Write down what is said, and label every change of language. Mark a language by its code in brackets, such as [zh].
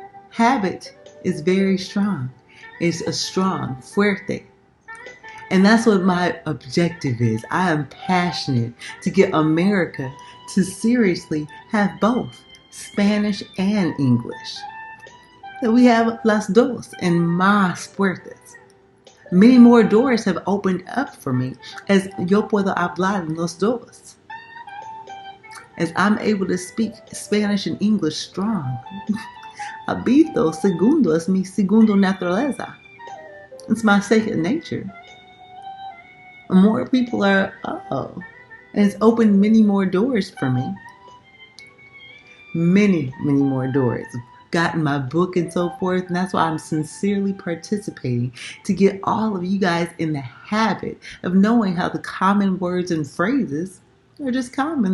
[en] Habit is very strong. It's a strong, fuerte. And that's what my objective is. I am passionate to get America to seriously have both Spanish and English. That we have [es] las dos [en] and [es] más puertas. [en] Many more doors have opened up for me as [es] yo puedo hablar en los dos. [en] As I'm able to speak Spanish and English strong. [es] Habito segundo es mi segundo naturaleza. [en] It's my second nature. More people are, and it's opened many more doors for me. Many more doors. Gotten my book and so forth, and that's why I'm sincerely participating to get all of you guys in the habit of knowing how the common words and phrases are just common.